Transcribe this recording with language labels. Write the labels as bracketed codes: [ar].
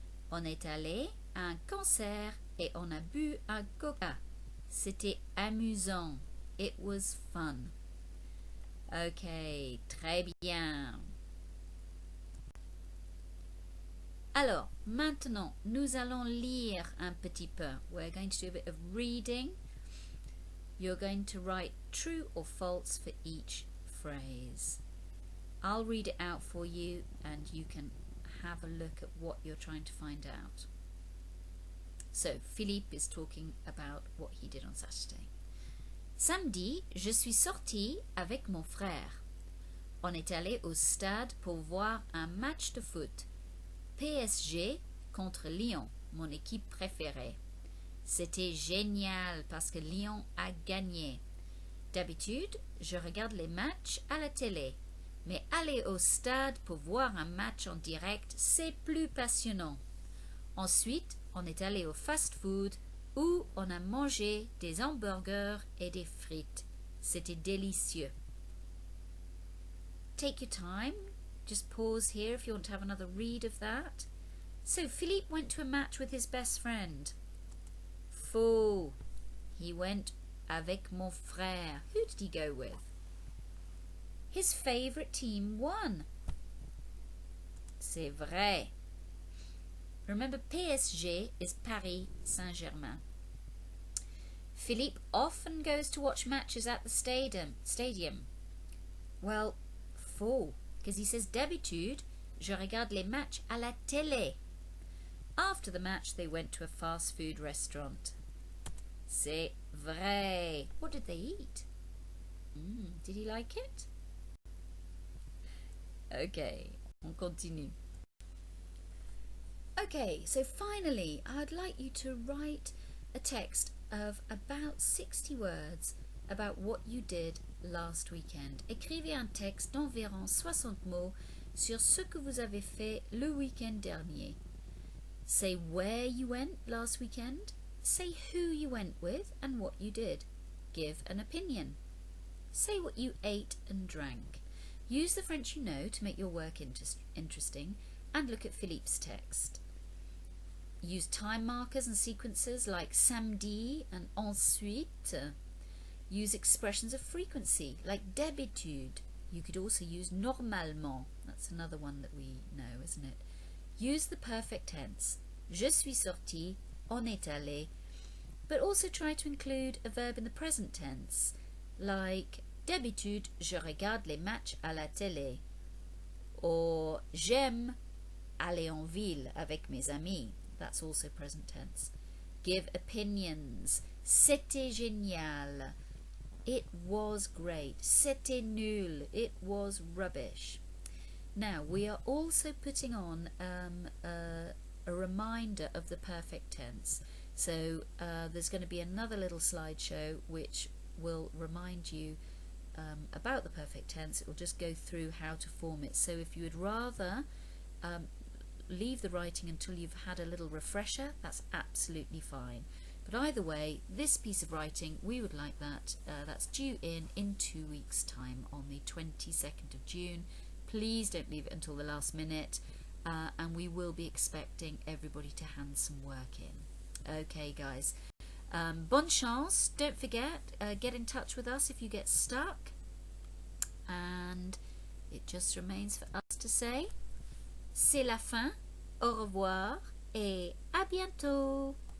[fr] On est allé à un concert et on a bu un coca. C'était amusant. [en] It was fun. [fr] Ok, très bien. Alors, maintenant, nous allons lire un petit peu. [en] We're going to do a bit of reading. You're going to write true or false for each phrase. I'll read it out for you and you can have a look at what you're trying to find out. So, Philippe is talking about what he did on Saturday. [fr] Samedi, je suis sortie avec mon frère. On est allé au stade pour voir un match de foot. PSG contre Lyon, mon équipe préférée. C'était génial parce que Lyon a gagné. D'habitude, je regarde les matchs à la télé, mais aller au stade pour voir un match en direct, c'est plus passionnant. Ensuite, on est allé au fast-food où on a mangé des hamburgers et des frites. C'était délicieux. [en] Take your time. Just pause here if you want to have another read of that. So Philippe went to a match with his best friend. [fr] Faux. [en] He went [fr] avec mon frère. [en] Who did he go with? His favourite team won. [fr] C'est vrai. [en] Remember, PSG is Paris Saint-Germain. Philippe often goes to watch matches at the stadium. Well, [fr] faux. [en] Because he says [fr] d'habitude, je regarde les matchs à la télé. [en] After the match, they went to a fast food restaurant. [fr] C'est vrai. [en] What did they eat? Did he like it? [fr] Okay, on continue. [en] Okay, so finally, I'd like you to write a text of about 60 words about what you did last weekend. [fr] Écrivez un texte d'environ 60 mots sur ce que vous avez fait le week-end dernier. [en] Say where you went last weekend. Say who you went with and what you did. Give an opinion. Say what you ate and drank. Use the French you know to make your work interesting and look at Philippe's text. Use time markers and sequences like samedi and ensuite. Use expressions of frequency like d'habitude. You could also use normalement. That's another one that we know, isn't it? Use the perfect tense. [fr] Je suis sorti, on est allé. [en] But also try to include a verb in the present tense, like [fr] d'habitude, je regarde les matchs à la télé. Or j'aime aller en ville avec mes amis. [en] That's also present tense. Give opinions. [fr] C'était génial. [en] It was great. [fr] C'était nul. [en] It was rubbish. Now, we are also putting on a reminder of the perfect tense. So there's going to be another little slideshow which will remind you about the perfect tense. It will just go through how to form it. So if you would rather leave the writing until you've had a little refresher, that's absolutely fine. But either way, this piece of writing, we would like that. That's due in 2 weeks' time on the 22nd of June please don't leave it until the last minute, and we will be expecting everybody to hand some work in. Okay, guys. [fr] Bonne chance. [en] Don't forget, get in touch with us if you get stuck. And it just remains for us to say, [fr] c'est la fin, au revoir, et à bientôt.